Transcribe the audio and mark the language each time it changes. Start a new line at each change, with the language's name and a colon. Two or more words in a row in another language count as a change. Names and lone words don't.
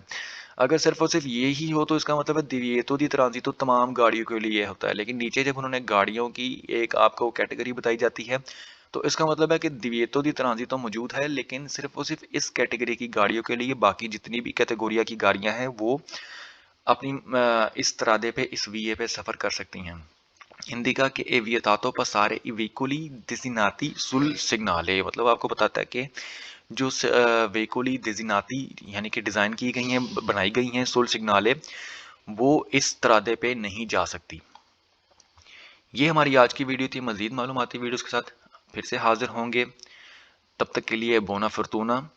Urdu: اگر صرف اور صرف یہ ہی ہو تو اس کا مطلب ہے
Italian: divieto di transito
Urdu: تمام گاڑیوں کے لیے ہوتا ہے، لیکن نیچے جب انہوں نے گاڑیوں کی ایک آپ کو کیٹیگری بتائی جاتی ہے تو اس کا مطلب ہے کہ
Italian: divieto di transito
Urdu: موجود ہے، لیکن صرف اور صرف اس کیٹیگری کی گاڑیوں کے لیے، باقی جتنی بھی کیٹیگوریا کی گاڑیاں ہیں وہ اپنی اس ترادے پہ، اس ویا پہ سفر کر سکتی ہیں.
Italian: indica che è vietato passare i veicoli destinati sul segnale,
Urdu: مطلب آپ کو بتاتا ہے کہ جو
Italian: veicoli destinati
Urdu: یعنی کہ ڈیزائن کی گئی ہیں، بنائی گئی ہیں, बनाई गई हैं
Italian: sul segnale,
Urdu: وہ اس ترادے پہ نہیں جا سکتی. یہ ہماری آج کی ویڈیو تھی. مزید معلوماتی ویڈیوز کے ساتھ پھر سے حاضر ہوں گے، تب تک کے لیے
Italian: buona fortuna.